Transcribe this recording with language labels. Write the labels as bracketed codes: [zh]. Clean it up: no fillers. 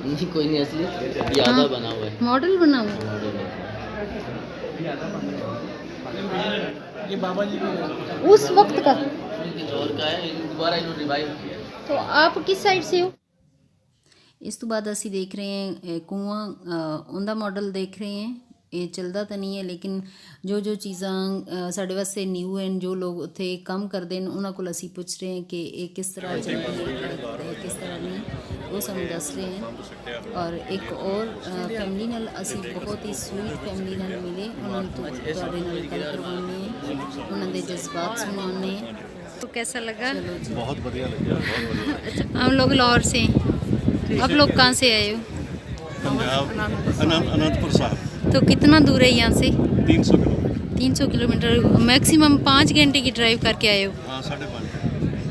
[hi] नहीं कोई नहीं असली, ये आधा बना हुआ है। मॉडल बना हुआ ये बाबा जी की उस वक्त का। और का है, दोबारा इन्होंने रिवाइव किया। तो आप किस साइड से हो? [pa] ਇਸ ਤੋਂ ਬਾਅਦ ਅਸੀਂ ਦੇਖ ਰਹੇ ਹਾਂ ਕੂਆਂ, ਉਹਦਾ ਮਾਡਲ ਦੇਖ ਰਹੇ ਹਾਂ। ਇਹ ਚੱਲਦਾ ਤਾਂ ਨਹੀਂ ਹੈ, ਲੇਕਿਨ ਜੋ ਜੋ ਚੀਜ਼ਾਂ ਸਾਡੇ ਵਾਸਤੇ ਨਿਊ ਹਨ, ਜੋ ਲੋਕ ਉੱਥੇ ਕੰਮ ਕਰਦੇ ਨੇ ਉਹਨਾਂ ਕੋਲ ਅਸੀਂ ਪੁੱਛ ਰਹੇ ਹਾਂ ਕਿ ਇਹ ਕਿਸ ਤਰ੍ਹਾਂ ਚੱਲਦਾ ਕਿਸ ਤਰ੍ਹਾਂ ਨਹੀਂ, ਉਹ ਸਾਨੂੰ ਦੱਸ ਰਹੇ ਹਨ। ਔਰ ਇੱਕ ਔਰ ਫੈਮਿਲੀ ਨਾਲ ਅਸੀਂ ਬਹੁਤ ਹੀ ਸਵੀਟ ਫੈਮਿਲੀ ਨਾਲ ਮਿਲੇ, ਉਹਨਾਂ ਨੂੰ ਤੁਹਾਡੇ ਨਾਲ ਗੱਲ ਕਰਵਾਉਣੀ ਹੈ, ਉਹਨਾਂ ਦੇ ਜਜ਼ਬਾਤ [hi] सुनाने हैं। तो कैसा लगा? बहुत बढ़िया लगा, बहुत बढ़िया। अच्छा, हम लोग लाहौर से हैं। आप लोग कहाँ से आए हो? पंजाब अनंतपुर साहब। तो कितना दूर है यहाँ से? 300 किलोमीटर। 300 किलोमीटर, मैक्सिमम 5 घंटे की ड्राइव करके आए हो। हाँ 5.5।